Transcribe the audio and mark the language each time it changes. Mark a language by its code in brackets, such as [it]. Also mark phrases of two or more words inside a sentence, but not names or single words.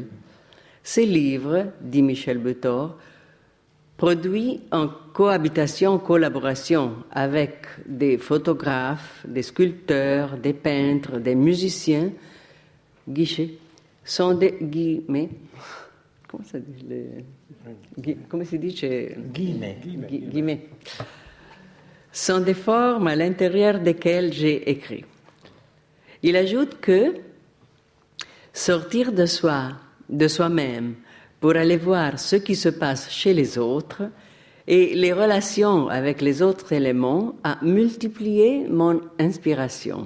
[fr] Ces livres, dit Michel Butor, produit en cohabitation, collaboration avec des photographes, des sculpteurs, des peintres, des musiciens, guichets, sont des guillemets, [it] Come si dice? Come si dice? [fr] Guillemets. Sont des formes à l'intérieur desquelles j'ai écrit. Il ajoute que sortir de soi-même, pour aller voir ce qui se passe chez les autres et les relations avec les autres éléments a multiplié mon inspiration.